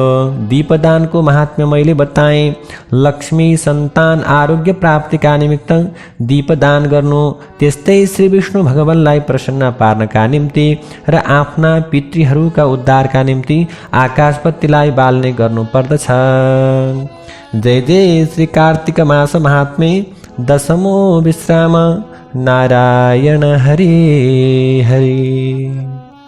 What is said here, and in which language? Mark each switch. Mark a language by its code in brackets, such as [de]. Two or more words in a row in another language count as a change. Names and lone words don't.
[ne] दीपदानको महात्म्य मैले बताएँ। लक्ष्मी, सन्तान, आरोग्य प्राप्तिका निमित्त दीपदान गर्नु, त्यस्तै श्री विष्णु भगवानलाई प्रसन्न पार्नका निम्ति र आफ्ना पितृहरूका उद्धारका निम्ति आकाशबत्तीलाई बाल्ने गर्नुपर्दछ। [sa] जय जय श्री कार्तिक मास महात्मे दशमो विश्राम। नारायण हरि हरि।